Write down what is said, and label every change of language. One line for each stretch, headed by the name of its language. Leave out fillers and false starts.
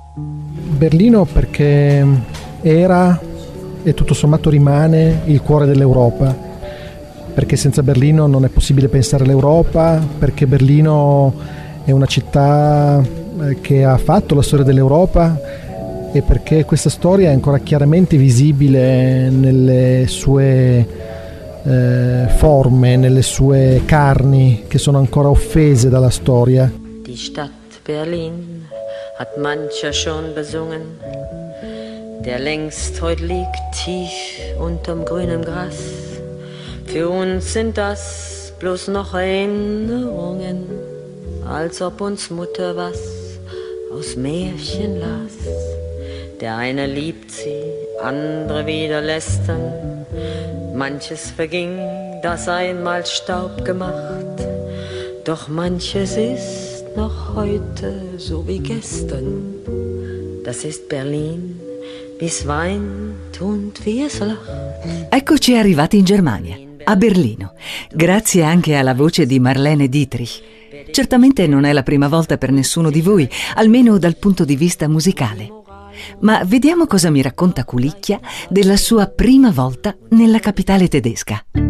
Italian: Berlino perché era e tutto sommato rimane il cuore dell'Europa, perché senza Berlino non è possibile pensare all'Europa, perché Berlino è una città che ha fatto la storia dell'Europa e perché questa storia è ancora chiaramente visibile nelle sue forme, nelle sue carni, che sono ancora offese dalla storia.
German: Die Stadt Berlin hat mancher schon besungen, der längst heut liegt tief unterm grünem Gras. Für uns sind das bloß noch Erinnerungen, als ob uns Mutter was aus Märchen las. Der eine liebt sie, andere wieder lästern. Manches verging, das einmal Staub gemacht, doch manches ist noch heute so wie gestern. Das ist Berlin, wie es weint und wie es lacht.
Italian: Eccoci arrivati in Germania, a Berlino, grazie anche alla voce di Marlene Dietrich. Certamente non è la prima volta per nessuno di voi, almeno dal punto di vista musicale. Ma vediamo cosa mi racconta Culicchia della sua prima volta nella capitale tedesca.